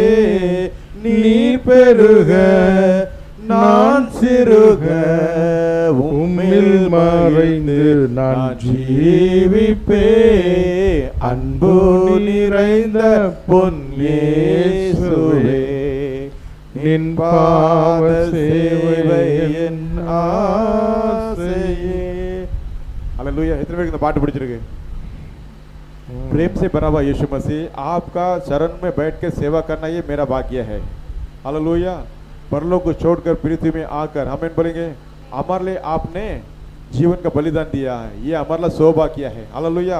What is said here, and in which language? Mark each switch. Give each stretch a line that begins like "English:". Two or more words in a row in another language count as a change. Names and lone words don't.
Tamil: நீர் பெருக நான் சிறுக, உம்மில் மறைந்து நான் ஜீவிப்பே. அன்பு நிறைந்த பொன் இயேசுவே, நின் பாத சேவை என் ஆசையே. हालेलुया। इतने பேருக்கு இந்த பாட்டு பிடிச்சிருக்கு?
Hindi: प्रेम से बना हुआ यीशु मसीह, आपका शरण में बैठ के सेवा करना ये मेरा भाग्य है। हालेलुया। परलोक को छोड़कर पृथ्वी में आकर हमें बोलेंगे हमारे लिए आपने जीवन का बलिदान दिया है, ये हमारे लिए सौभाग्य है। हालेलुया।